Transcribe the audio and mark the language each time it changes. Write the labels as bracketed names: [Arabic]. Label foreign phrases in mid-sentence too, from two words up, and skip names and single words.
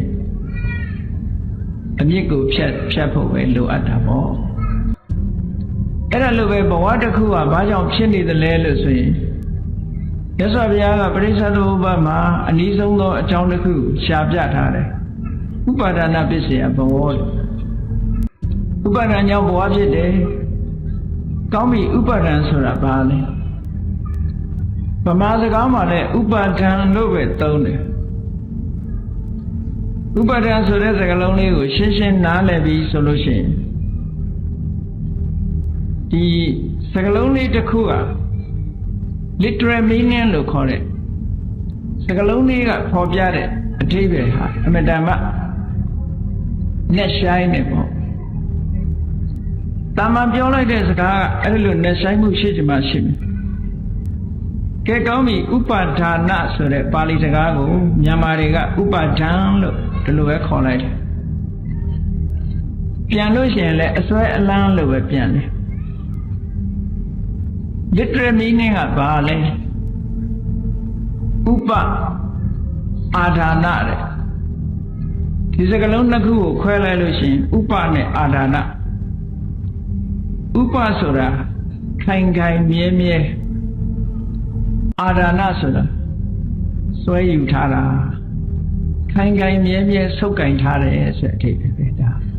[Burmese] အမြင့်ကိုဖြတ်ဖို့ပဲလိုအပ်တာပေါ့အဲ့ဒါလိုပဲဘဝတစ်ခုကဘာကြောင့်ဖြစ်နေသလဲလို့ဆိုရင်မြတ်စွာဘုရားကပရိစ္ဆေသမုပ္ပါဒ်မှာအနည်းဆုံးသောအကြောင်းတစ်ခုရှာပြထားတယ် [Pali] ဥပါဒနာပစ္စယဘဝ [Burmese] ဥပါဒဏ်ကြောင့်ဘဝဖြစ်တယ်ကောင်းပြီဥပါဒဏ်ဆိုတာဘာလဲဗမာစကားမှာလည်းဥပါဒဏ်လို့ပဲသုံးတယ် ဥပါဒဏ်ဆိုတဲ့စကားလုံးလေးကိုရှင်းရှင်းနားလည်ပြီးဆိုလို့ရှိရင်ဒီစကားလုံးလေးတစ်ခုက [English] literal meaning [Burmese] လို့ခေါ်တဲ့စကားလုံးလေးကဖော်ပြတဲ့အဓိပ္ပာယ်ဟာအမြဲတမ်းနဲ့ဆိုင်နေပေါ့ တာမန်ပြောလိုက်တဲ့စကားကအဲ့လိုနဲ့ဆိုင်မှုရှိချင်မှရှိမယ်ကဲကောင်းပြီဥပါဒါနဆိုတဲ့ပါဠိစကားကိုမြန်မာတွေကဥပါဒံလို့ဒီလိုပဲခေါ်လိုက်တယ် ပြန်လို့ရှိရင်လည်းအစွဲအလန်းလို့ပဲပြန်တယ် [English] literal meaning [Burmese] ကဘာလဲဥပအာဒါနတဲ့ဒီစကားလုံးနှစ်ခုကိုခွဲလိုက်လို့ရှိရင်ဥပနဲ့အာဒါန ဥပဆိုတာခိုင်ခိုင်မြဲမြဲအာဒါနဆိုတာစွဲယူထားတာခိုင်ခိုင်မြဲမြဲဆုပ်ကင်ထားတယ်ဆိုတဲ့အဓိပ္ပာယ်ပဲဒါ